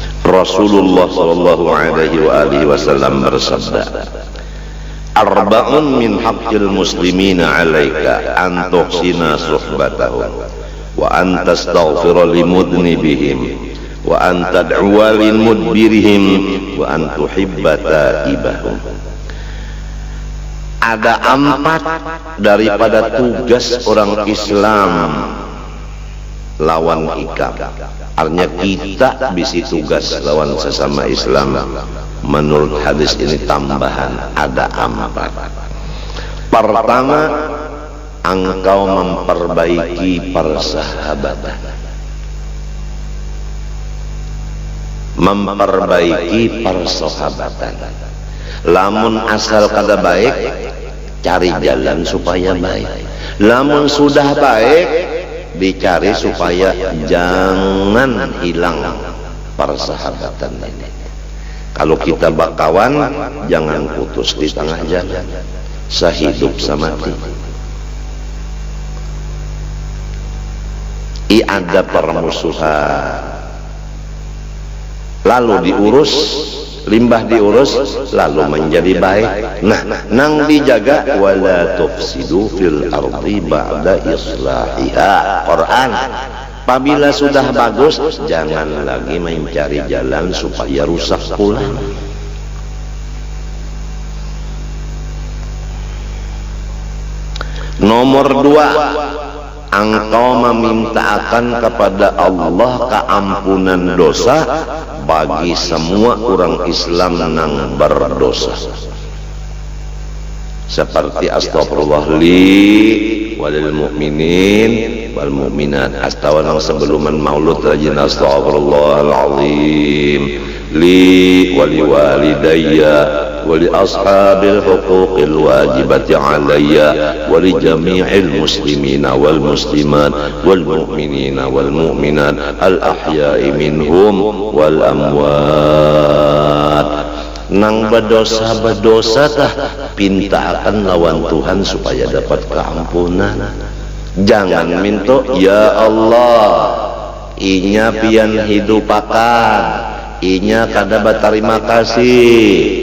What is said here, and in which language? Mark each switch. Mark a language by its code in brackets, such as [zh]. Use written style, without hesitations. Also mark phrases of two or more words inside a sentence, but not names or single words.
[ar] رسول الله صلى الله عليه وسلم bersabda, أربع من حق المسلمين عليك أن تحسن صحبتهم وأن تستغفر لمذنبهم وأن تدعو لمدبرهم وأن تحب تائبهم. [bjn] Ada 4 daripada tugas orang Islam lawan ikam. Artinya kita bisi tugas lawan sesama Islam. [id] Menurut hadis ini tambahan ada 4. Pertama, engkau memperbaiki persahabatan. Memperbaiki persahabatan. [bjn] Lamun asal kada baik, cari jalan supaya baik. Lamun sudah baik, dicari supaya jangan hilang persahabatan ini. Kalau kita bakawan, jangan putus di tengah jalan, sehidup semati. Ada permusuhan, lalu diurus, limbah diurus, lalu menjadi baik. Nah, nang dijaga, [ar] ولا تفسدوا في الأرض بعد إصلاحها. [id] Quran. Apabila sudah bagus, jangan lagi mencari jalan supaya rusak pula. Nomor 2, engkau memintakan kepada Allah keampunan dosa bagi semua orang Islam yang berdosa. Seperti [ar] أستغفر الله لي وللمؤمنين والمؤمنات. [id] Astaghfirullah sebelum maulud rajin [ar] أستغفر الله العظيم لي ولي ولوالدي ولأصحاب الحقوق الواجبة علي ولجميع المسلمين والمسلمات والمؤمنين والمؤمنات الأحياء منهم والأموات. [bjn] Nang berdosa tah pintakan lawan Tuhan supaya dapat keampunan. Jangan minta ya Allah inya pian hidupakan, inya kada berterima kasih.